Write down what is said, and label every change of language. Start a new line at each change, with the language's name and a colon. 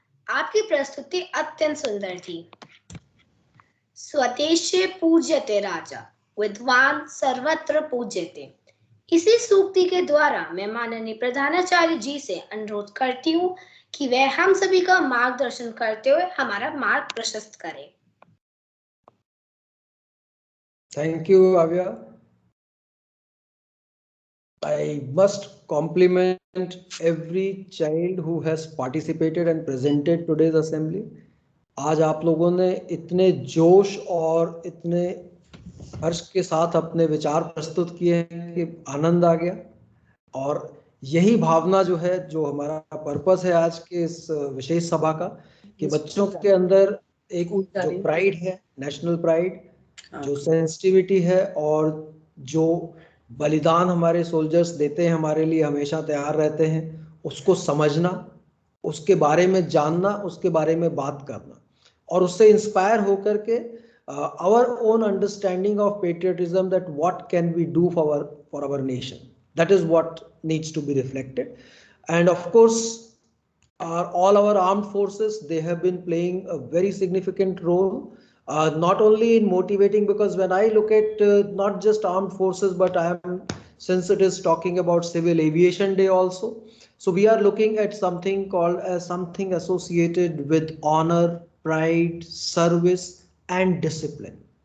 Hindi: आपकी प्रस्तुति अत्यंत सुंदर थी।
Sanskrit: स्वदेशे पूज्यते राजा, विद्वान सर्वत्र पूज्यते।
Hindi: इसी सूक्ति के द्वारा मैं माननीय प्रधानाचार्य जी से अनुरोध करती हूँ कि वह हम सभी का मार्गदर्शन करते हुए हमारा मार्ग प्रशस्त करें।
English: Thank you, Avya. I must compliment every child who has participated and presented today's assembly.
Hindi: आज आप लोगों ने इतने जोश और इतने हर्ष के साथ अपने विचार प्रस्तुत किए हैं कि आनंद आ गया। और यही भावना जो है, जो हमारा पर्पस है आज के इस विशेष सभा का, कि बच्चों के अंदर एक जो प्राइड है, नेशनल प्राइड, जो सेंसिटिविटी है और जो बलिदान हमारे सोल्जर्स देते हैं, हमारे लिए हमेशा तैयार रहते हैं, उसको समझना, उसके बारे में जानना, उसके बारे में बात करना और उससे इंस्पायर होकर के
English: our own understanding of patriotism, that what can we do for our nation, that is what needs to be reflected. And of course all our armed forces, they have been playing a very significant role, not only in motivating, because when I look at not just armed forces, but since it is talking about Civil Aviation Day also, so we are looking at something called as something associated with honor, pride, service and discipline.